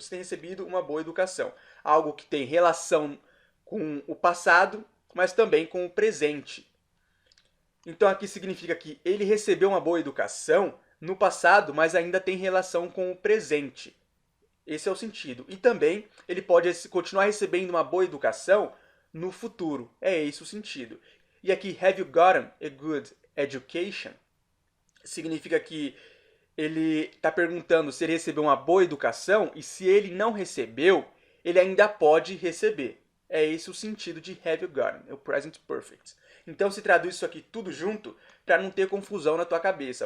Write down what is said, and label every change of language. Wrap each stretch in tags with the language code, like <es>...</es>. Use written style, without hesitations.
<pt>Você tem recebido uma boa educação. Algo que tem relação com o passado, mas também com o presente. Então aqui significa que ele recebeu uma boa educação no passado, mas ainda tem relação com o presente. Esse é o sentido. E também ele pode continuar recebendo uma boa educação no futuro. É esse o sentido.</pt> <en>E aqui, have you gotten a good education?</en> <pt>Significa que ele está perguntando se ele recebeu uma boa educação e se ele não recebeu, ele ainda pode receber. É esse o sentido de have you gotten, é o present perfect. Então se traduz isso aqui tudo junto para não ter confusão na tua cabeça.</pt>